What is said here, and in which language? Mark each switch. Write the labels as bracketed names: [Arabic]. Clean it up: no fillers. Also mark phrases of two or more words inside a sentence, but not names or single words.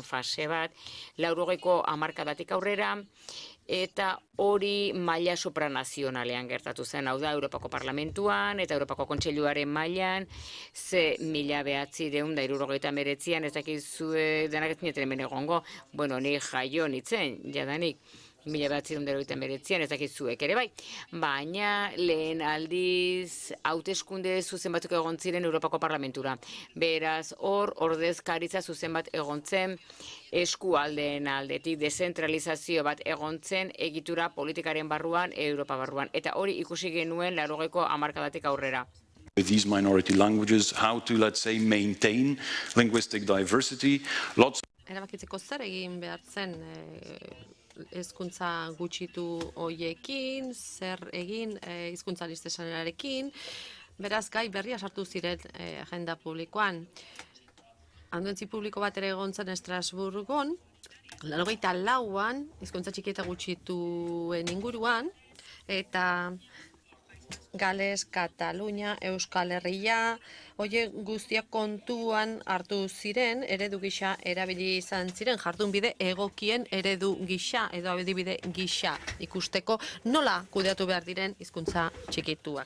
[Basque] fase bat, 80ko hamarkadatik aurrera, eta hori maila supranazionalean gertatu zen, hau da, Europako Parlamentuan eta Europako Kontseiluaren mailan, 1979an, ez dakizue denak ez nintzen hemen egongo, ni jaio nintzen, jadanik, 1979an, ez dakizuek ere bai, baina lehen aldiz hauteskunde zuzen batzuk egon ziren Europako Parlamentura. Beraz, hor ordezkaritza zuzen bat egon zen, eskualdeen aldetik dezentralizazio bat egon zen egitura politikaren barruan, Europa barruan. Eta hori ikusi genuen 80ko hamarkadatik aurrera. [English] With these minority languages, how to, let's say, maintain linguistic diversity. [Basque] Erabakitzeko zer egin behar zen hizkuntza gutxitu hoiekin, zer egin hizkuntza listesanarekin, beraz gai berria sartu ziren agenda publikoan. Anduentzi publiko bat ere egon zen Estrasburgon, 84an, hizkuntza txiki eta gutxituen inguruan, eta Gales, Katalunia, Euskal Herria, horiek guztiak kontuan hartu ziren, eredu gisa erabili izan ziren, jardunbide egokien eredu gisa, edo adibide gisa ikusteko nola kudeatu behar diren hizkuntza txikituak.